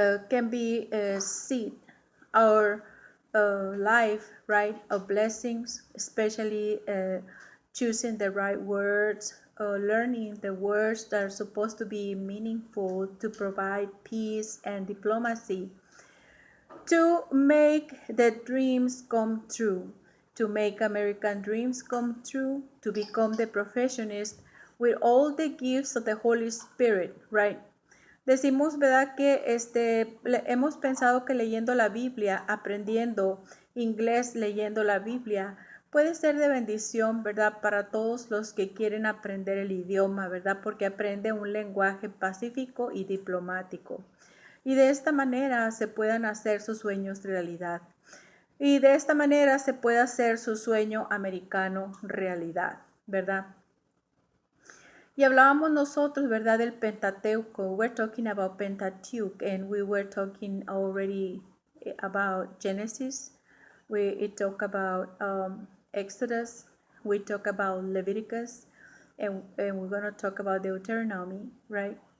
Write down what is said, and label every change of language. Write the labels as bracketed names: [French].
[English] can be a seed our life, right, of blessings, especially choosing the right words, learning the words that are supposed to be meaningful to provide peace and diplomacy, to make the dreams come true, to make American dreams come true, to become the professionist with all the gifts of the Holy Spirit, right? [Spanish] Decimos, ¿verdad?, que hemos pensado que leyendo la Biblia, aprendiendo inglés leyendo la Biblia, puede ser de bendición, ¿verdad?, para todos los que quieren aprender el idioma, ¿verdad?, porque aprende un lenguaje pacífico y diplomático. Y de esta manera se puedan hacer sus sueños realidad. Y de esta manera se puede hacer su sueño americano realidad, ¿verdad? Y hablábamos nosotros, ¿verdad?, del Pentateuco. [English] We're talking about Pentateuch, and we were talking already about Genesis. We talk about Exodus. We talk about Leviticus, and we're going to talk about Deuteronomy, right?